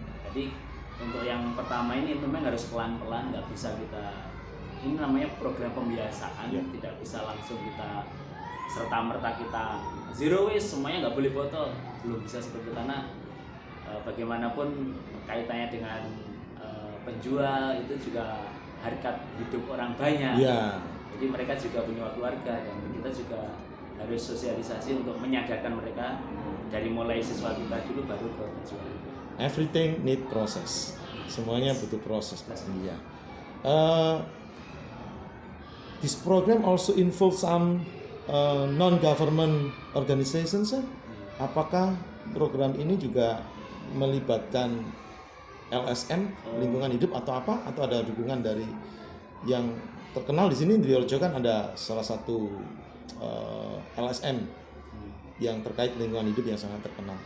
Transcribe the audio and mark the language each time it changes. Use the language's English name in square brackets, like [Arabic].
[Indonesian] Jadi untuk yang pertama ini memang harus pelan-pelan, nggak bisa kita, ini namanya program pembiasaan, tidak bisa langsung kita serta-merta kita zero waste semuanya nggak boleh botol, belum bisa seperti itu karena bagaimanapun kaitannya dengan penjual itu juga harkat hidup orang banyak. Jadi mereka juga punya keluarga dan kita juga harus sosialisasi untuk menyadarkan mereka dari mulai siswa kita dulu baru ke penjual. [English] Everything need proses. [Indonesian] Semuanya butuh proses Pak. Iya. [English] This program also involve some non-government organizations, sir? [Indonesian] Apakah program ini juga melibatkan LSM, lingkungan hidup atau apa? Atau ada dukungan dari yang terkenal di sini di Orjo kan ada salah satu LSM yang terkait lingkungan hidup yang sangat terkenal.